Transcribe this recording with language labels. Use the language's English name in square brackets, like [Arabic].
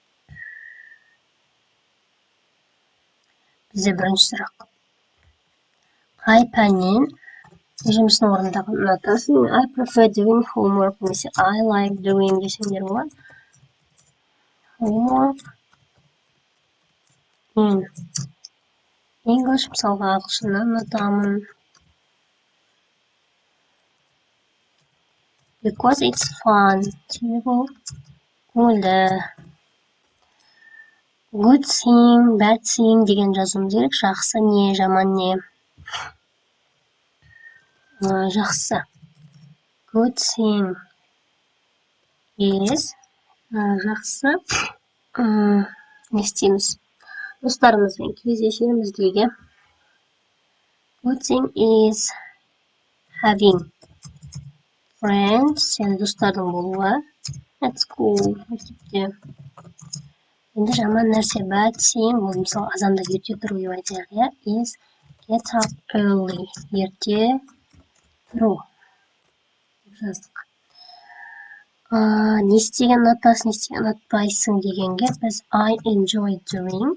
[Kazakh] Бізде бірінші сұрақ. Қай пәннен үй жұмысын орындағанын ұнатасың? [English] I prefer doing homework, [Kazakh] немесе [English] I like doing [Kazakh] десеңдер болады. [English] Homework in English, [Kazakh] мысалға ағылшыннан ұнатамын. [English] Because it's fun. [Kazakh] Себебі көңілді. [English] Good thing, bad thing [Kazakh] деген жазуымыз керек. Жақсы не, жаман не? Жақсы. [English] Good thing is [Kazakh] жақсы. Не істейміз? Достарымызбен кездесеміз дейді. [English] Good thing is having friends, [Kazakh] яғни достардың болуы. [English] at school. [Kazakh] Мектепте. Енді жаман нәрсе [English] bad thing, [Kazakh] ол мысалы азанда ерте тұру деп айтайық, иә, [English] is get up early. [Kazakh] Ерте тұру. Жаздық. Не істеген ұнатасың, не істеген ұнатпайсың дегенге біз [English] I enjoy doing.